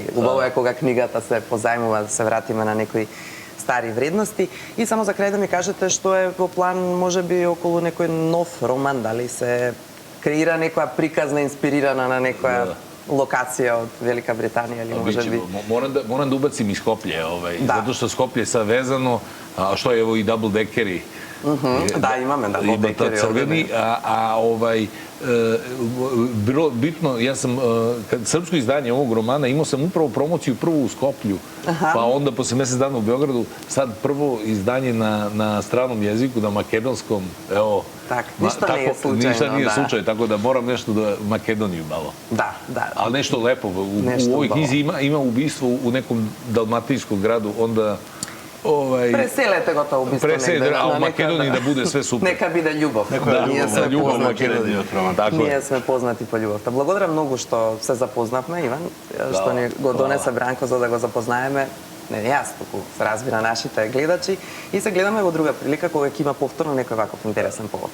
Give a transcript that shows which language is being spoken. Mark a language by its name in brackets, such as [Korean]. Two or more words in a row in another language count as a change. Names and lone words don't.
[Macedonian] Убаво е кога книгата се позајмува, да се вратиме на некои стари вредности. И само за крај да ми кажете што е во план, можеби околу некој нов роман, дали се креира некоја приказна инспирирана на некоја локација од Велика Британија или можеби... [Serbian] Moram da ubacim i Skoplje, zato što Skoplje je sad vezano, a što je evo i [English] double deckeri. [Macedonian] Да, имаме [English] double deckeri. [Serbian] Crveni, bilo bitno, ja sam, srpsko izdanje ovog romana, imao sam upravo promociju prvu u Skoplju, pa onda posle mesec dana u Beogradu, sad prvo izdanje na stranom jeziku, na makedonskom, evo... Ništa nije slučajno. Ništa nije slučajno, tako da moram nešto da Makedoniju malo. Da. Ali nešto lepo, u ovoj knjizi ima ubistvo u nekom dalmatinskom gradu, onda... [Macedonian] Преселете го тоа убиство негде. [Serbian] А у Македонија да буде све супер. [Macedonian] Нека биде љубов. Ние сме познати. Ние сме познати по љубовта. Благодарам многу што се запознавме, Иван, што ни го донесе Бранко за да го запознаеме. Не јас, туку се разбира нашите гледачи и се гледаме во друга прилика кога ќе има повторно некој ваков интересен повод.